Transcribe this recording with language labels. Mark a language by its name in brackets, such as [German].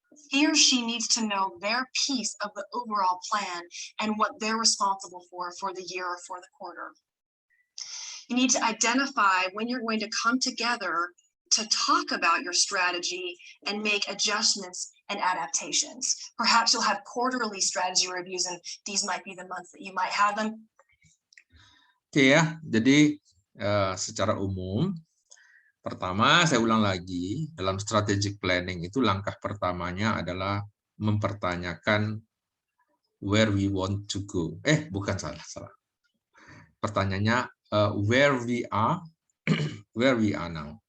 [English] He or she needs to know their piece of the overall plan and what they're responsible for the year or for the quarter. You need to identify when you're going to come together to talk about your strategy and make adjustments and adaptations. Perhaps you'll have quarterly strategy reviews, and these might be the months that you might have them. [Indonesian] Oke ya, jadi secara umum, pertama saya ulang lagi, dalam strategic planning itu langkah pertamanya adalah mempertanyakan [English] where we want to go. [Indonesian] Bukan, salah. Pertanyaannya [English] where we are, where we are now.